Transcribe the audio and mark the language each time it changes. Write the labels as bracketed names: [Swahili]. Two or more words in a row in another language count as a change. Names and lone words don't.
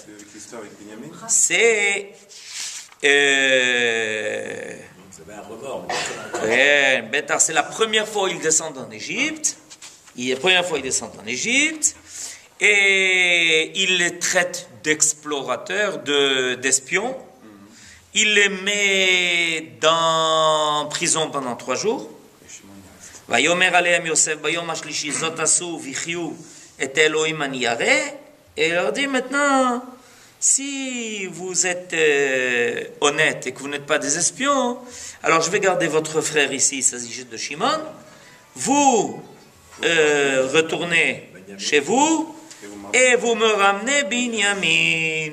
[French] C'est c'est la première fois où ils descendent en Égypte. Et il les traite d'explorateurs, d'espions. Il les met dans prison pendant 3 jours. [Hebrew] ויאמר אליהם יוסף ביום השלישי זאת עשו וחיו את אלהים אני ירא. [French] Et il leur dit maintenant, si vous êtes honnête et que vous n'êtes pas des espions, alors je vais garder votre frère ici, il s'agit de Shimon. Vous retournez chez vous et vous me ramenez Binyamin.